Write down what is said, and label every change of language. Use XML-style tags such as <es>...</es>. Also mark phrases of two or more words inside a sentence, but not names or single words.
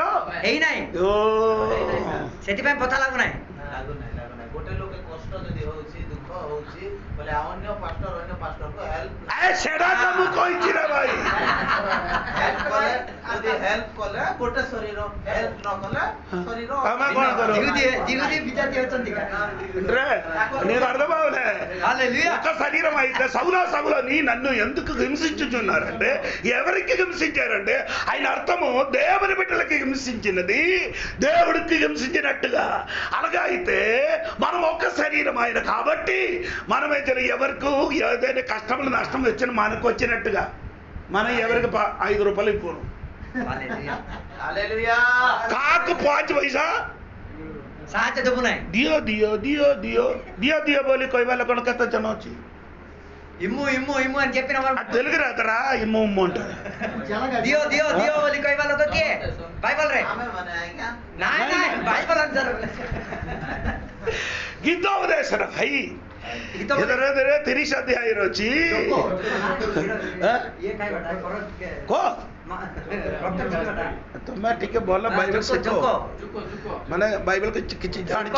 <or>ହେଇନାହିଁ ସେଥିପାଇଁ ପଥା ଲାଗୁନାହିଁ ଗୋଟେ ଲୋକ କଷ୍ଟ ଯଦି ହଉଛି ଦୁଃଖ ହଉଛି ବୋଲେ ଅନ୍ୟ ପାଷ୍ଟରକୁ ସେଟା ତ ମୁଁ କହିଛି ରେ ଭାଇ ଯଦି ହେଲ୍ପ କଲେ ଗୋଟେ ଶରୀର ହେଲ୍ପ ନ କଲେ ଶରୀର ଆମେ କ'ଣ କରୁ</or> <te>విద్యార్థి వచ్చింది నేను అర్థమవులే ఒక శరీరం అయితే సౌల నీ నన్ను ఎందుకు హింసించుచున్నారంటే ఎవరికి హింసించారంటే ఆయన అర్థము దేవుని బిడ్డలకి హింసించినది దేవుడికి హింసించినట్టుగా అలాగా అయితే మనం ఒక శరీరం ఆయన కాబట్టి మనమైతే ఎవరికి ఏదైనా కష్టములు నష్టం వచ్చిన మనకు వచ్చినట్టుగా మనం ఎవరికి 5 రూపాయలు ఇవ్వను కాకు 5 పైసా</te> <or>ସାହାଯ୍ୟ ଦେବୁ ନାହିଁ ଦିଅ ବୋଲି କହିବା ଲୋକଣ କେତେ ଜଣ ଅଛି</or> <te>ఇమ్ము అని చెప్పిన తెలుగు రాదరా ఇమ్ము అంటారు</te> <or>ଦିଅ ବୋଲି କହିବା ଲୋକ କିଏ ବାଇବଲ ରେ ନାଇଁ ବାଇବଲ ଆନ୍ସର ଗୀତ ଉପଦେଶର ଭାଇ 30 ଅଧ୍ୟାୟରେ ଅଛି ତମେ ଟିକେ ଭଲ ବାଇବଲ ଶିଖ ମାନେ ବାଇବଲ କିଛି ଜାଣିଛ</or>